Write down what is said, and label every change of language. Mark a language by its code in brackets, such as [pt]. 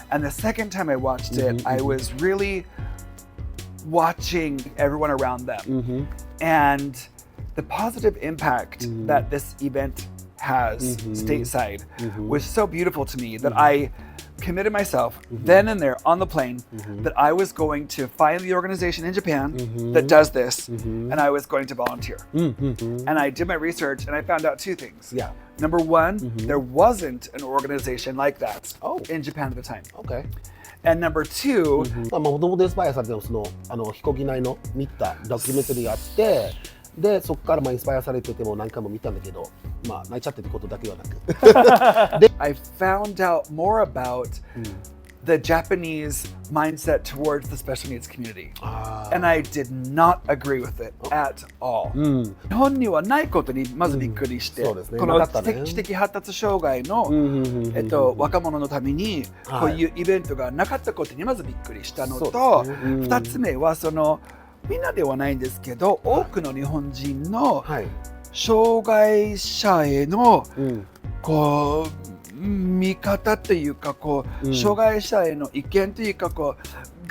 [en] And the second time I watched it, I was really watching everyone around them and the positive impact that this event has stateside was so beautiful to me that I committed myself then and there on the plane that I was going to find the organization in Japan that does this and I was going to volunteer. And I did my research and I found out 2 things. Yeah. Number 1, there wasn't an organization like that in Japan at the time. Okay. And number 2, [ja] もともとインスパイアされてその飛行機内の見たドキュメンタリーがあって、でそこからインスパイアされてても何回も見たんだけど、泣いちゃってってことだけはなく。 [en] I found out more about the Japanese mindset towards the special needs community. And I did not agree with it at all. [ja] 日本にはないことにまずびっくりして、この知的発達障害の若者のためにこういうイベントがなかったことにまずびっくりしたのと、2つ目はそのみんなではないんですけど、多くの日本人の障害者へのこう見方というか、こう障害者への意見というか、こう